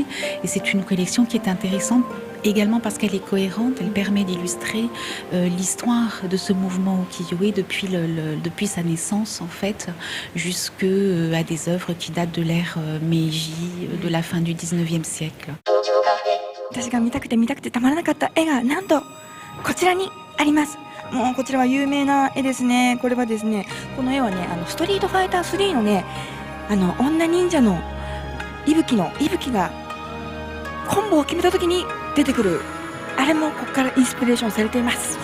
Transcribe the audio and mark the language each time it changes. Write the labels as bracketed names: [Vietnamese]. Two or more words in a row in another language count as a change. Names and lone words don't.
[French] Et c'est une collection qui est intéressante également parce qu'elle est cohérente. Elle permet d'illustrer l'histoire de ce mouvement ukiyo-e depuis sa naissance en fait, jusqu'à des œuvres qui datent de l'ère Meiji, de la fin du 19e siècle. [Japanese] 私が見たくてたまらなかった絵がなんとこちらにあります。もうこちらは有名な絵ですね。これはですね、この絵はねストリートファイター3のね女忍者の伊吹がコンボを決めた時に出てくるあれもここからインスピレーションされています。